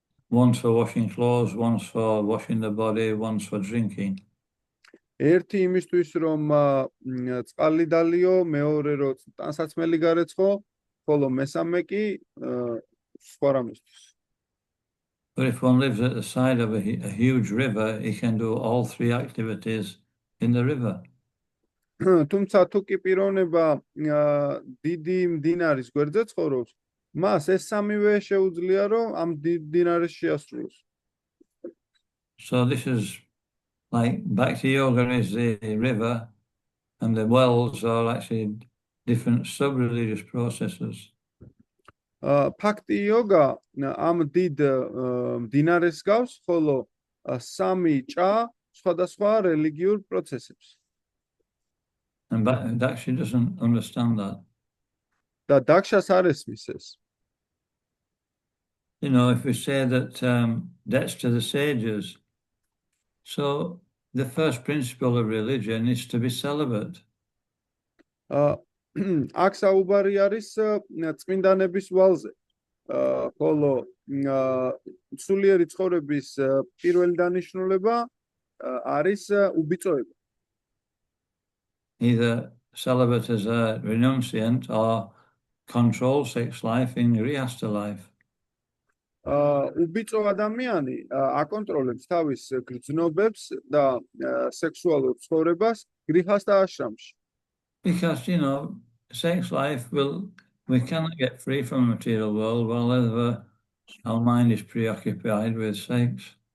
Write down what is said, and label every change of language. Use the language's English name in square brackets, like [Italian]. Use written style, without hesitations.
[English] One's for washing clothes, one's for washing the body, one's for drinking. [Georgian] ერთი იმისთვის რომ წყალი დალიო, მეორე რომ ტანსაცმელი გარეცხო, ხოლო მესამე კი სხვა რამისთვის. [English] But if one lives at the side of a huge river, he can do all three activities in the river. [Georgian] თუმცა თუ კი პიროვნება დიდი მდინარის გვერდზე ცხოვრობს, მას ეს სამივე შეუძლია რომ ამ მდინარეს შეასრულოს. [English] So this is like Bhakti Yoga is the river, and the wells are actually different sub-religious processes. [Georgian] Bhakti Yoga ამ დიდ მდინარეს გავს, ხოლო სამი ჭა სხვადასხვა რელიგიურ პროცესებს. [English] And Daksha doesn't understand that. [Georgian] და დაქშას არ ესმის ეს. [English] You know, if we say that debts to the sages, so the first principle of religion is to be celibate. [Georgian] აქ საუბარი არის წმინდანების ვალზე. ხოლო სულიერი ცხოვრების პირველი დანიშნულება არის უბიწოება. [English] Either celibate as a renunciant or control sex life in grihastha life. [Georgian] უბიწო ადამიანი აკონტროლებს თავის გრძნობებს და სექსუალურ ცხოვრებას გრიჰასთა აშრამში. [English] Because, you know, sex life we cannot get free from the material world while our mind is preoccupied with sex.